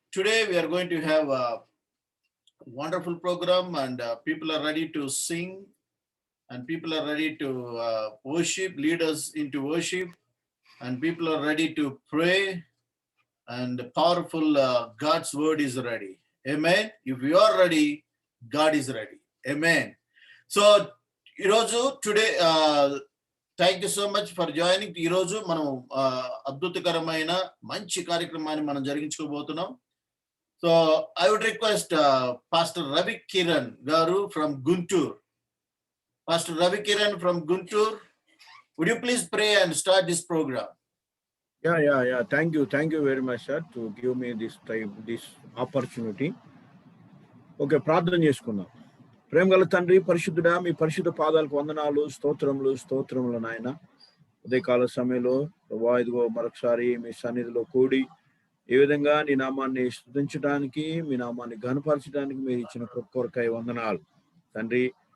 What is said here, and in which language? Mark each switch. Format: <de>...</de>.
<en>Today we are going to have a wonderful program and people are ready to sing and people are ready to worship, lead us into worship, and people are ready to pray, and powerful God's word is ready. Amen. If you are ready, God is ready. Amen. So today thank you so much for joining.</en> <te>ఈరోజు మనం అద్భుతకరమైన మంచి కార్యక్రమాన్ని మనం జరిగించుకోబోతున్నాం.</te> <en>So I would request pastor Ravi Kiran garu from Guntur. Pastor Ravi Kiran from Guntur, would you please pray and start this program? Yeah. Thank you very much, sir, to give me this opportunity.</en> <te>Okay, ప్రార్థన చేసుకుందాం. ప్రేమ గల తండ్రి, పరిశుద్ధుడా, మీ పరిశుద్ధ పాదాలకు వందనాలు, స్తోత్రములు నాయన. ఉదయకాల సమయంలో ప్రభువా ఇదిగో మరొకసారి మీ సన్నిధిలో కూడి ఈ విధంగా నీ నామాన్ని స్తుతించడానికి, మీ నామాన్ని ఘనపరచడానికి మీరు ఇచ్చిన కొరకై వందనాలు తండ్రి.</te>